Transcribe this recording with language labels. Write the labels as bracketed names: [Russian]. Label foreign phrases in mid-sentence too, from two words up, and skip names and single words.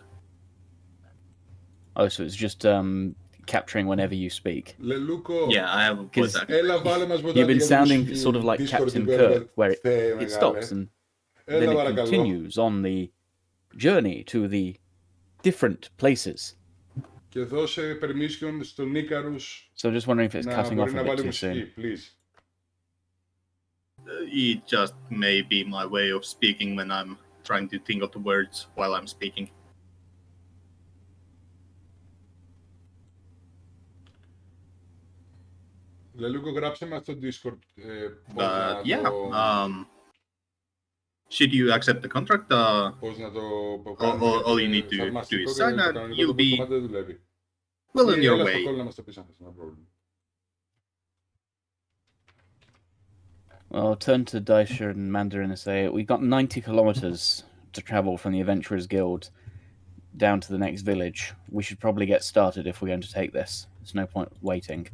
[English] Oh, so it's just capturing whenever you speak. Leluko. Yeah, I have voice activation. You've been sounding sort of like Captain Kirk, where it stops and then it continues on the journey to the different places. [Greek] Και δώσε permission στον Icarus. [English] So just wondering if it's cutting off a bit too soon. Please. It just may be my way of speaking when I'm trying to think of the words while I'm speaking. [Greek] Λελούκο, γράψε μας στο Discord. [English] Should you accept the contract? [Greek] Πώς να το [English] All you need to do is sign and you'll be well on your way. [Greek] Να μας το πεις αν θες, [English] no problem. Well, I'll turn to Daisa and Mandarin and say, we got 90 kilometers to travel from the Adventurers Guild down to the next village. We should probably get started if we're going to take this. There's no point waiting.